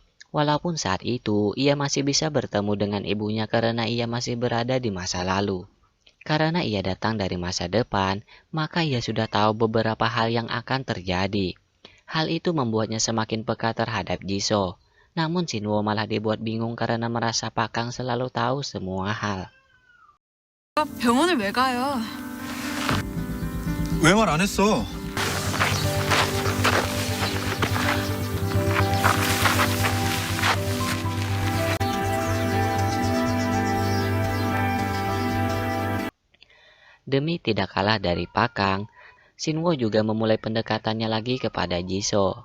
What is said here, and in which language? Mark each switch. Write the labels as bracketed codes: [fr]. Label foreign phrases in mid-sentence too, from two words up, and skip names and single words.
[id] Walaupun saat itu ia masih bisa bertemu dengan ibunya karena ia masih berada di masa lalu. Karena ia datang dari masa depan, maka ia sudah tahu beberapa hal yang akan terjadi. Hal itu membuatnya semakin peka terhadap Jisoo. Namun Shinwo malah dibuat bingung karena merasa Pakang selalu tahu semua hal. [ko] 병원을 왜 가요? 왜 말 안 했어? [id] Demi tidak kalah dari Pakang, Shinwo juga memulai pendekatannya lagi kepada Jisoo.